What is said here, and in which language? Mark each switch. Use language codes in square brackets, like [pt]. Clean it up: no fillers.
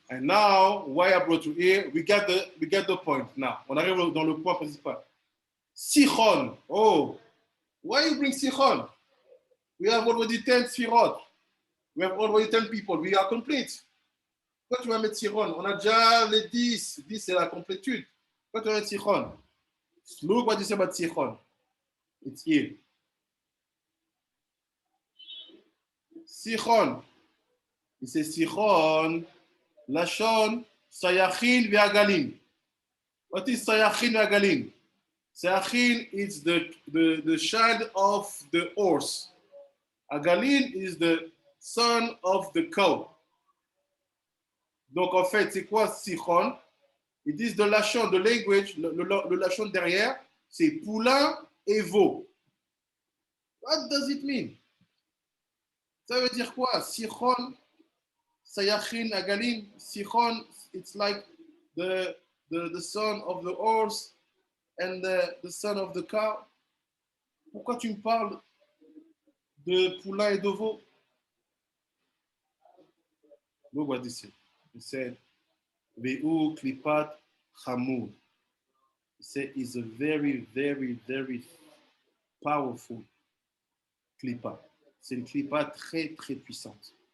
[en] And now, why I brought you here, we get the point now. [fr] On arrive dans le point principal. [en] Sichon. Oh, why you bring Sichon? We have already 10 Sfirot. We have already 10 people. We are complete. [fr] Pourquoi tu vas mettre Sichon? On a déjà les 10. 10, c'est la complétude. Pourquoi tu vas mettre Sichon? [en] Look what you say about Sichon. It's here. Sichon. He says Sichon, Lashon, Sayachin ve'agalim. What is Sayachin ve'agalim? Sayachin is the child of the horse. Agalin is the son of the cow. [fr] Donc en fait, c'est quoi Sichon? Ils disent de Lachon, de language, le Lachon derrière, c'est poulain et veau. [en] What does it mean? [fr] Ça veut dire quoi? [en] Sichon, Sayachin, Agalin. Sichon, it's like the son of the horse and the son of the cow. [fr] Pourquoi tu me parles de poulain et de veau? [en] Look what this is. He said, [he] Ve'u klipat chamur. [en] He said, it's a very, very, very powerful klipa. [fr] C'est une klipa très, très puissante.